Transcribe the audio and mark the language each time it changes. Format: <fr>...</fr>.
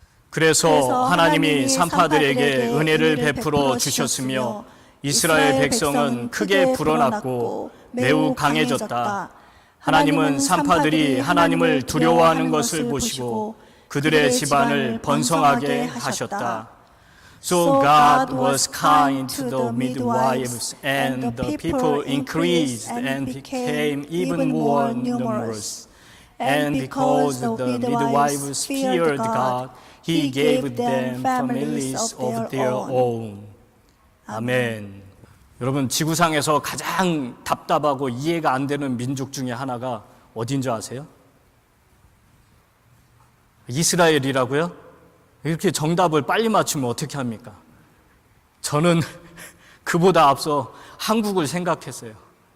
<ko>그래서 하나님이 산파들에게 은혜를 베풀어 주셨으며 이스라엘 백성은 크게 불어났고 매우 강해졌다. 하나님은 산파들이 하나님을 두려워하는 것을 보시고 그들의 집안을 번성하게 하셨다.</ko> <en>So God was kind to the midwives, and the people increased and became even more numerous. And because the midwives feared God, He gave them families of their own.</en> <ko>아멘. 여러분, 지구상에서 가장 답답하고 이해가 안 되는 민족 중에 하나가 어딘 줄 아세요? 이스라엘이라고요? 이렇게 정답을 빨리 맞추면 어떻게 합니까? 저는 그보다 앞서 한국을 생각했어요.</ko>